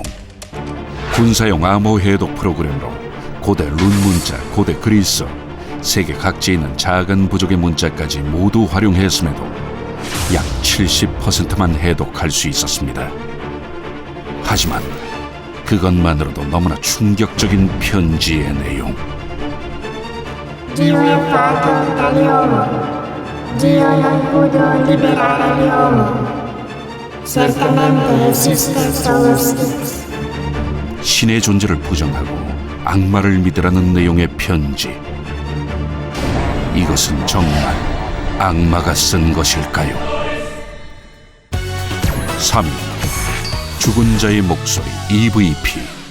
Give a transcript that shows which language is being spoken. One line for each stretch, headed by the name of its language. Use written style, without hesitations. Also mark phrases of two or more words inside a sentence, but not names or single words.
Korean: 군사용 암호 해독 프로그램으로 고대 룬 문자, 고대 그리스, 세계 각지에 있는 작은 부족의 문자까지 모두 활용했음에도 약 70%만 해독할 수 있었습니다. 하지만 그것만으로도 너무나 충격적인 편지의 내용.
Italian: Dio è fatto dall'uomo, Dio non può liberare l'uomo. Certamente esiste solo Styx.
Korean: 신의 존재를 부정하고 악마를 믿으라는 내용의 편지. 이것은 정말 악마가 쓴 것일까요? 3위, 죽은 자의 목소리 EVP.